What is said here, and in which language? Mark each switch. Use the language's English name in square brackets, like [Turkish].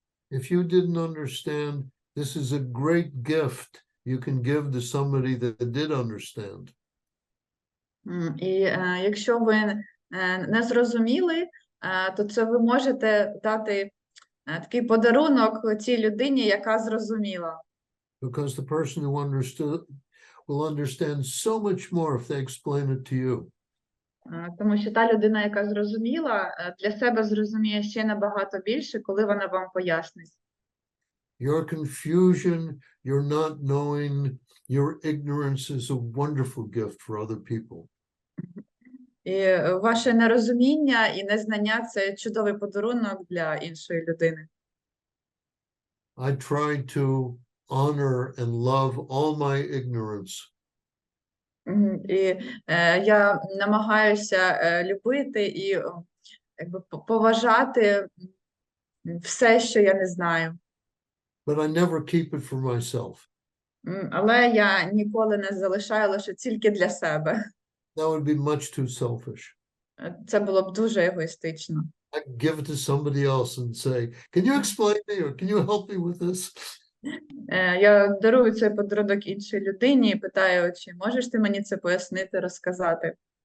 [English] If you didn't understand, this is a great gift you can give to somebody that did understand. [Ukrainian] І якщо ви не зрозуміли, то це ви можете дати такий подарунок цій людині, яка зрозуміла. [English] Because the person who understood will understand so much more if they explain it to you. [Ukrainian] Тому що та людина, яка зрозуміла, для себе зрозуміє ще набагато більше, коли вона вам пояснить. [English] Your confusion, your not knowing, your ignorance is a wonderful gift for other people. [Ukrainian] І ваше нерозуміння і незнання – це чудовий подарунок для іншої людини. [English] I try to honor and love all my ignorance. [Ukrainian] І я намагаюся любити і якби поважати все, що я не знаю. [English] But I never keep it for myself. [Ukrainian] Але я ніколи не залишаю лише тільки для себе. [English] That would be much too selfish. [Ukrainian] Це було б дуже егоїстично. [English] I give it to somebody else and say, can you explain me or can you help me with this? [Ukrainian] Я дарую цей подарунок іншій людині і питаю, чи можеш ти мені це пояснити, розказати?